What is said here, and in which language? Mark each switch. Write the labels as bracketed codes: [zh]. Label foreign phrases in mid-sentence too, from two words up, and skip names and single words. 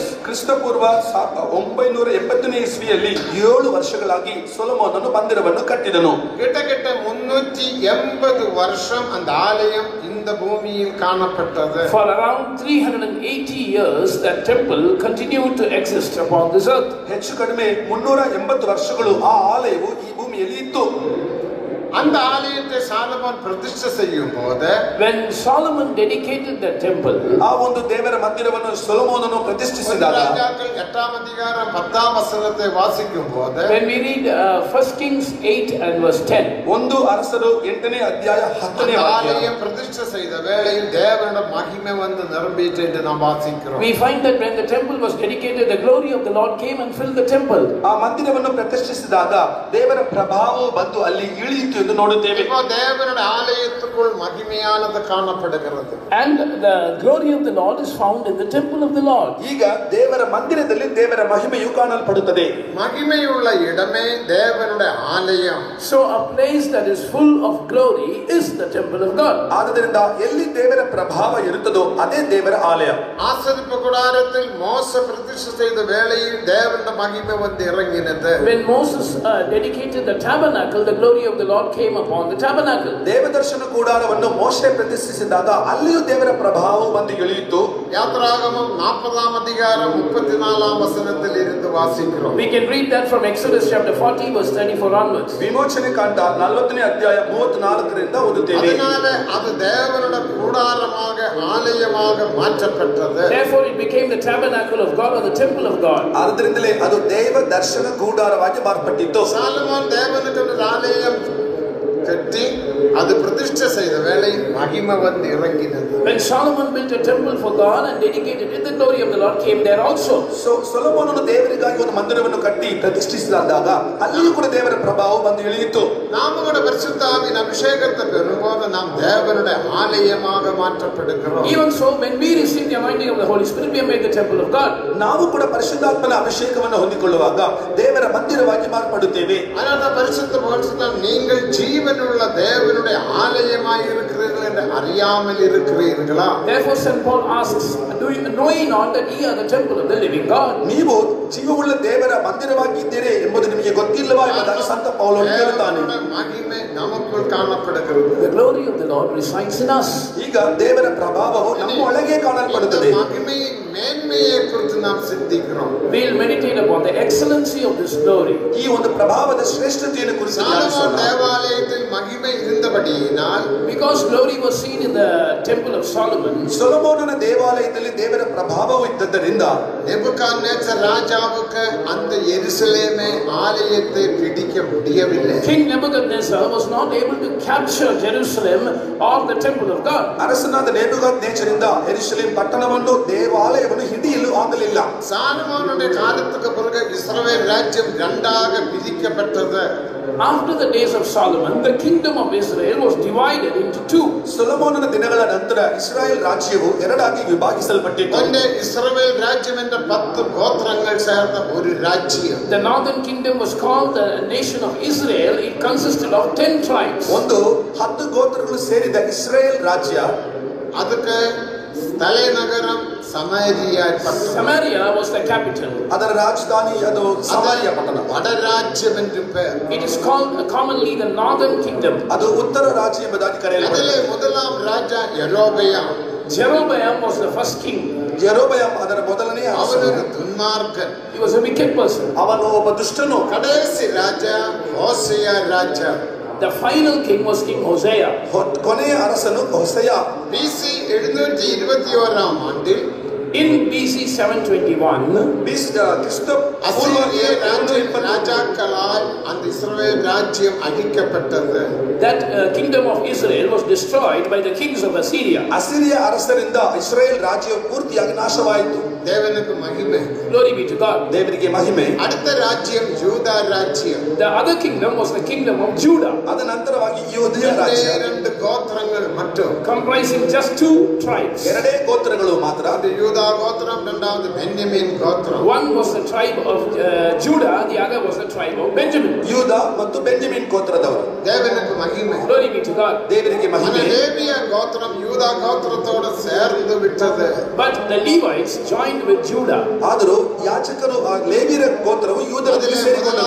[kn] ಕ್ರಿಸ್ತಪೂರ್ವ 980ನೇ ಇಸ್ವಿಯಲ್ಲಿ 7 ವರ್ಷಗಳಾಗಿ ಸೊಲೊಮೋನನು ಮಂದಿರವನ್ನು ಕಟ್ಟಿದನು. [ta] கிட்டத்தட்ட 380 வருஷம் அந்த ஆலயம் இந்த பூமியில் காணப்பட்டது. [en] For around 380 years, that temple continued to exist upon this earth. [kn] ಹೆಚ್ಚು ಕಡಿಮೆ 380 ವರ್ಷಗಳು ಆ ಆಲಯವು ಈ ಭೂಮಿಯಲ್ಲಿ ಇತ್ತು. [ta] அந்த ஆலயத்தை சாலமோன் பிரதிஷ்டை செய்யும் போது [en] When Solomon dedicated that temple, [kn] ಆ ಒಂದು ದೇವರ ಮಂದಿರವನ್ನು ಸೊಲೊಮೋನನು ಪ್ರತಿಷ್ಠಿಸಿದಾಗ [ta] ராஜாக்கள் 8ஆம் அதிகாரம் 10ஆம் வசனத்தை வாசிக்கும் போது [en] when we read 1 Kings 8 and verse 10, [kn] ಒಂದು ಅರಸರು 8ನೇ ಅಧ್ಯಾಯ 10ನೇ [ta] அந்த [kn] ವಾಕ್ಯ, [ta] ஆலயம் பிரதிஷ்டை செய்த வேளையில் தேவனுடைய மகிமை வந்து நிரம்பிட்டு என்று நாம் வாசிக்கிறோம். [en] we find that when the temple was dedicated, the glory of the Lord came and filled the temple. [kn] ಆ ಮಂದಿರವನ್ನು ಪ್ರತಿಷ್ಠಿಸಿದಾಗ ದೇವರ ಪ್ರಭಾವವು ಬಂದು ಅಲ್ಲಿ ಇಳಿಯಿತು ಎಂದು ನೋಡುತ್ತೇವೆ. [ta] இப்போ தேவனுடைய ஆலயத்துக்குள் மகிமையானது காணப்படுகிறது. [en] And the glory of the Lord is found in the temple of the Lord. [kn] ಈಗ ದೇವರ ಮಂದಿರದಲ್ಲಿ ದೇವರ ಮಹಿಮೆಯು ಕಾಣಲ್ಪಡುತ್ತದೆ. [ta] மகிமையுள்ள இடமே தேவனுடைய ஆலயம். [en] So a place that is full of glory is the temple of God. [kn] ಆದ್ದರಿಂದ ಎಲ್ಲಿ ದೇವರ ಪ್ರಭಾವ ಇರುತ್ತದೋ ಅದೇ ದೇವರ ಆಲಯ. [ta] ஆசரிப்பு கூடாரத்தில் மோசே பிரதிஷ்டை செய்த வேளையில் தேவனுடைய மகிமை வந்து இறங்கினது. [en] When Moses dedicated the tabernacle, the glory of the Lord came upon the tabernacle. [kn] ದೇವದರ್ಶನ ಕೂಡಾರವನ್ನು ಮೋಶೆ ಪ್ರತಿಷ್ಠಿಸಿದಾಗ ಅಲ್ಲಿಯೂ ದೇವರ ಪ್ರಭಾವವು ಬಂದು ಇಳಿಯಿತು. [ta] யாத்திராகமம் 40ஆம் அதிகாரம் 34ஆம் வசனத்தில் இருந்து வாசிக்கிறோம். [en] We can read that from Exodus chapter 40 verse 34 onwards. [kn] ವಿಮೋಚನೆ ಕಾಂಡ 40ನೇ ಅಧ್ಯಾಯ 34ರಿಂದ ಓದುತ್ತೇವೆ. [ta] அதனால அது தேவனுடைய கூடாரமாக ஆலயமாக மாற்றப்பட்டது. [en] Therefore it became the tabernacle of God or the temple of God. [kn] ಆದ್ದರಿಂದಲೇ ಅದು ದೇವ ದರ್ಶನ ಕೂಡಾರವಾಗಿ ಮಾರ್ಪಟ್ಟಿತು. [ta] சாலமோன் தேவனுக்கு ஒரு ஆலயம் கட்டி அது பிரதிஷ்டை செய்த வேளை மகிமை வந்து இறங்கினது. [en] When Solomon built a temple for God and dedicated it, the glory of the Lord came there also. [kn] ಸೊಲೊಮೋನನು ದೇವರಿಗಾಗಿ ಒಂದು ಮಂದಿರವನ್ನು ಕಟ್ಟಿ ಪ್ರತಿಷ್ಠಿಸಿದಾಗ ಅಲ್ಲಿಯೂ ಕೂಡ ದೇವರ ಪ್ರಭಾವವು ಬಂದು ಇಳಿಯಿತು. [ta] நாம கூட பரிசுத்த ஆவியின் அபிஷேகத்தை பெறும்போது நாம் தேவனுடைய ஆலயமாக மாற்றப்படுகிறோம். [en] Even so, when we receive the anointing of the Holy Spirit, we are made the temple of God. [kn] ನಾವು ಕೂಡ ಪರಿಶುದ್ಧಾತ್ಮನ ಅಭಿಷೇಕವನ್ನು ಹೊಂದಿಕೊಳ್ಳುವಾಗ ದೇವರ ಮಂದಿರವಾಗಿ ಮಾರ್ಪಡುತ್ತೇವೆ. [ta] அதனால பரிசுத்த பவுல் நீங்கள் ஜீவனுள்ள தேவனுடைய ஆலயமாய் இருக்கிறீர்கள் என்று அறியாமல் இருக்கிறீர்களா? [en] Therefore St. Paul asks, know ye not that ye are the temple of the living God? [kn] ನೀವು ಜೀವವುಳ್ಳ ದೇವರ ಮಂದಿರವಾಗಿದ್ದೀರಿ ಎಂಬುದು ನಿಮಗೆ ಗೊತ್ತಿಲ್ಲವಾ ಎಂಬುದಾಗಿ ಸಂತ ಪೌಲನು ಹೇಳುತ್ತಾನೆ. [ta] மகிமை நமக்குள் காணப்படுகிறது. [en] The glory of the Lord resides in us. [kn] ಈಗ ದೇವರ ಪ್ರಭಾವವು ನಮ್ಮ ಒಳಗೆ ಕಾಣಲ್ಪಡುತ್ತದೆ. [ta] மகிமையின் மேன்மையை குறித்து நாம் சிந்திக்கிறோம். [en] We will meditate upon the excellency of this glory. [kn] ಈ ಒಂದು ಪ್ರಭಾವದ ಶ್ರೇಷ್ಠತೆಯನ್ನು ಕುರಿತು ಧ್ಯಾನಿಸೋಣ. [ta] தேவாலயத்தில் மகிமை இருந்தபடியினால் [en] Because glory was seen in the temple of Solomon, [kn] ಸೊಲೊಮೋನನ ದೇವಾಲಯದಲ್ಲಿ ದೇವರ ಪ್ರಭಾವವು ಇದ್ದದ್ದರಿಂದ [ta] ನೆಬೂಕದ್ನೆಚ್ಚರ್ ராஜாவுக்கு அந்த எருசலேமே ஆலயத்தை பிடிக்க முடியவில்லை. [en] King Nebuchadnezzar was not able to capture Jerusalem or the temple of God. [kn] ಅರಸನಾದ ನೆಬೂಕದ್ನೆಚ್ಚರಿಂದ ಯೆರೂಸಲೇಮ್ ಪಟ್ಟಣವನ್ನು ದೇವಾಲಯವನ್ನು ಹಿಡಿಯಲು ಆಗಲಿಲ್ಲ. [ta] சாலமோனுடைய காலத்துக்கு பிறகு இஸ்ரவேல் ராஜ்யம் இரண்டாக பிரிக்கப்பட்டது. [en] After the days of Solomon, the kingdom of Israel was divided into two. [kn] ಸೊಲೊಮೋನನ ದಿನಗಳ ನಂತರ ಇಸ್ರಾಯೇಲ್ ರಾಜ್ಯವು ಎರಡಾಗಿ ವಿಭಾಗಿಸಲ್ಪಟ್ಟಿತು. [ta] ಒಂದೇ ಇಸ್ರಾಯೇಲ್ ರಾಜ್யம் என்ற 10 கோத்திரங்கள் சேர்ந்த ஒரு ராஜ்யம். [en] The northern kingdom was called the nation of Israel. It consisted of 10 tribes. [kn] ಒಂದು 10 ಗೋತ್ರಗಳು ಸೇರಿದ ಇಸ್ರಾಯೇಲ್ ರಾಜ್ಯ. [ta] ಅದಕ್ಕೆ தலைநகரம் சமாரியா பட்டணம். [en] Samaria was the capital. [kn] ಅದರ ರಾಜಧಾನಿ ಅದು ಸಮಾರಿಯಾ ಪಟ್ಟಣ. [ta] வட ராஜ்யம் என்று பெயர். [en] It is called commonly the northern kingdom. [kn] ಅದು ಉತ್ತರ ರಾಜ್ಯ ಎಂಬುದಾಗಿ ಕರೆಯಲ್ಪಡುತ್ತದೆ. [ta] அதிலே முதலாம் ராஜா யெரொபெயாம். [en] Jeroboam was the first king. [kn] ಯೆರೊಬೆಯಾಮ್ ಅದರ ಮೊದಲನೇ [ta] அவன் ஒரு துன்மார்க்கன். [en] He was a wicked person. [kn] ಅವನು ಒಬ್ಬ ದುಷ್ಟನು. [ta] கடைசி ராஜா ஹோசேயா ராஜா. [en] The final king was King Hosea. [kn] ಕೊನೆಯ ಅರಸನು ಹೊಸೆಯ. [ta] BC 721 ஆண்டில் [en] In BC 721, [ta] அசீரிய ராஜாக்களால் அந்த இஸ்ரவேல் ராஜ்யம் அழிக்கப்பட்டது. [en] that kingdom of Israel was destroyed by the kings of Assyria. [kn] ಅಸಿರಿಯ ಅರಸರಿಂದ ಇಸ್ರಾಯೇಲ್ ರಾಜ್ಯವು ಪೂರ್ತಿಯಾಗಿ ನಾಶವಾಯಿತು. [ta] தேவனுக்கு மகிமை. [en] Glory be to God. [kn] ದೇವರಿಗೆ ಮಹಿಮೆ. [ta] அடுத்த ராஜ்யம் யூதா ராஜ்யம். [en] The other kingdom was the kingdom of Judah. [kn] ಅದ ನಂತರವಾಗಿ ಯೂದಯ ರಾಜ್ಯ. [ta] இரண்டு கோத்திரங்கள் மட்டும், [en] comprising just 2 tribes. [kn] ಎರಡೇ ಗೋತ್ರಗಳು ಮಾತ್ರ. [ta] அது யூதா கோத்திரம், இரண்டாவது பென்யமீன் கோத்திரம். [en] One was the tribe of Judah, the other was the tribe of Benjamin. [kn] ಯೂದ ಮತ್ತು ಬೆಂಜಮಿನ್ ಗೋತ್ರದವರು. [ta] தேவனுக்கு மகிமை. [en] Glory be to God. [kn] ದೇವರಿಗೆ ಮಹಿಮೆ. [ta] லேவிய கோத்திரம் யூதா கோத்திரத்தோடு சேர்ந்து விட்டது. [en] But the Levites joined with Judah. [kn] ಆದರೂ ಯಾಜಕರು ಲೇವಿಯರ ಗೋತ್ರವು ಯೂದದಲ್ಲಿ ಸೇರಿಕೊಂಡರು.